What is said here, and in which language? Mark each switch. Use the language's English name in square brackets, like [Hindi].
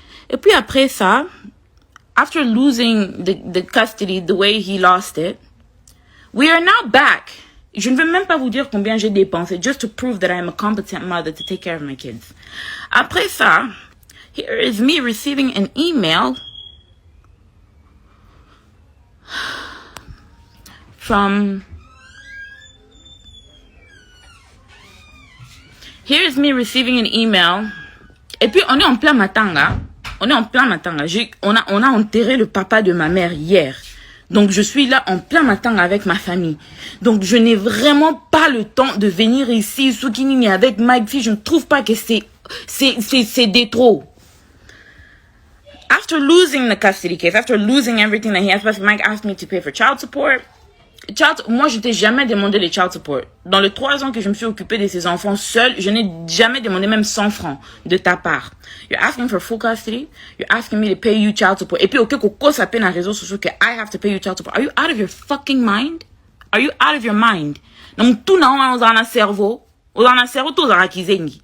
[French] Et puis après ça, [English] after losing the custody the way he lost it, we are now back. [French] Je ne vais même pas vous dire combien j'ai dépensé [English] just to prove that I am a competent mother to take care of my kids. [French] Après ça, [English] here is me receiving an email from... Here is me receiving an email. [French] Et puis on est en plein matanga. On a enterré le papa de ma mère hier. Donc, je suis là en plein matin avec ma famille. Donc, je n'ai vraiment pas le temps de venir ici, Soukini, avec Mike. Je ne trouve pas que c'est des trop. [English] After losing the custody case, after losing everything that he has, [French] parce que [English] Mike asked me to pay for child support. [French] Moi, je t'ai jamais demandé les child support. Dans les 3 ans que je me suis occupée de ces enfants seuls, je n'ai jamais demandé même 100 francs de ta part. [English] You're asking for full custody. You're asking me to pay you child support. [French] Et puis, ok, Coco s'appelle dans les réseaux sociaux que [English] I have to pay you child support. Are you out of your fucking mind? Are you out of your mind? [French] Donc, tout n'a pas dans le cerveau. Dans le cerveau, tout a rakizengi.